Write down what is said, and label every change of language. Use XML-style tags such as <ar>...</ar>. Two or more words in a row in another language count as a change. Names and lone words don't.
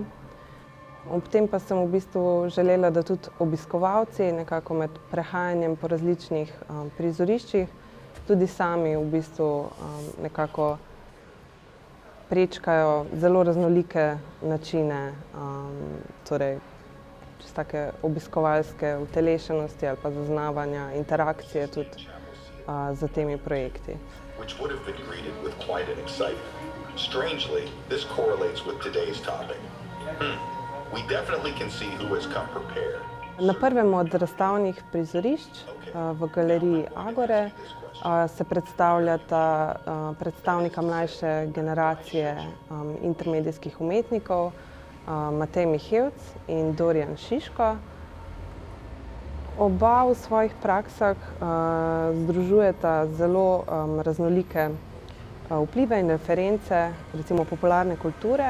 <sl>Ob tem pa sem v bistvu želela, da tudi obiskovalci nekako med prehajanjem po različnih prizoriščih tudi sami v bistvu nekako prečkajo zelo raznolike načine, torej čisto take obiskovalske utelešenosti ali pa zaznavanja, interakcije tudi z temi projekti.</sl> <en>Which would have been greeted with quite an excitement. Strangely, this correlates with today's topic. We definitely can see who has come prepared.</en> <sl>Na prvem od razstavnih prizorišč v galeriji Agore se predstavljata predstavnika mlajše generacije intermedijskih umetnikov Matej Mihevc in Dorijan Šiško. Oba v svojih praksah združujeta zelo raznolike vplive in reference, recimo popularne kulture.</sl>